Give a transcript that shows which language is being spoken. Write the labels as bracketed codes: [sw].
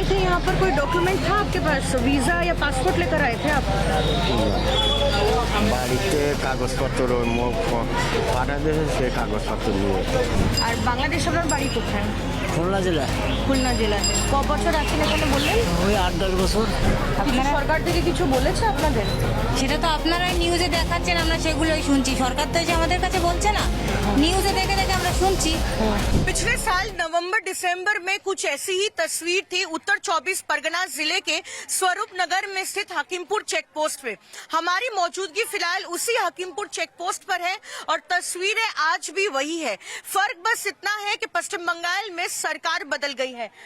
[hi] यहाँ पर कोई डॉक्यूमेंट था आपके पास, वीजा या पासपोर्ट लेकर आए थे आप? [bn] বাড়িতে কাগজপত্র পাঠা দিয়েছে, সে কাগজপত্র নিয়ে। আর বাংলাদেশ আপনার বাড়ি কোথায়? খুলনা জেলা। খুলনা জেলায়। ক বছর আছেন এখানে বললেন? ওই 8-10 বছর। আপনারা সরকার থেকে কিছু বলেছে আপনাদের? সেটা তো আপনারাই নিউজে দেখাচ্ছেন, আমরা সেগুলোই শুনছি। সরকার তো এসে আমাদের কাছে বলছে না, নিউজে দেখে দেখে আমরা শুনছি। [hi] पिछले साल नवंबर दिसंबर में कुछ ऐसी ही तस्वीर थी उत्तर 24 परगना जिले के स्वरूप नगर में स्थित हकीमपुर चेक पोस्ट पे। हमारी मौजूदगी फिलहाल उसी हकीमपुर चेक पोस्ट पर है और तस्वीरें आज भी वही है। फर्क बस इतना है कि पश्चिम बंगाल में सरकार बदल गई है।